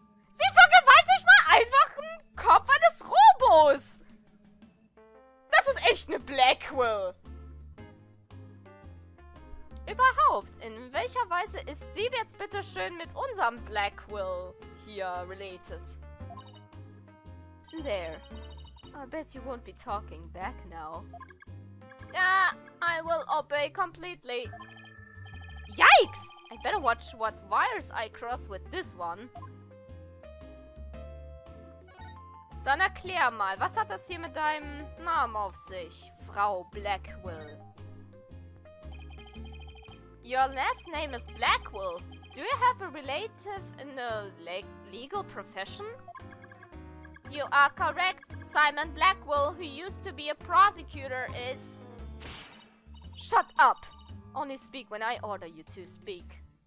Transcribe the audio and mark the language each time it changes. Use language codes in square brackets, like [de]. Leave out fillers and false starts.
[de] Sie vergewaltigt mal einfach den Kopf eines Robos! Das ist echt eine Blackwell! Überhaupt, in welcher Weise ist sie jetzt bitte schön mit unserem Blackwell hier related? [en] There. I bet you won't be talking back now. Yeah, I will obey completely. Yikes! I better watch what wires I cross with this one. [de] Dann erklär mal, was hat das hier mit deinem Namen auf sich, Frau Blackwell? [en] Your last name is Blackwell. Do you have a relative in the legal profession? You are correct. Simon Blackwell, who used to be a prosecutor, is... Shut up! Only speak when I order you to speak.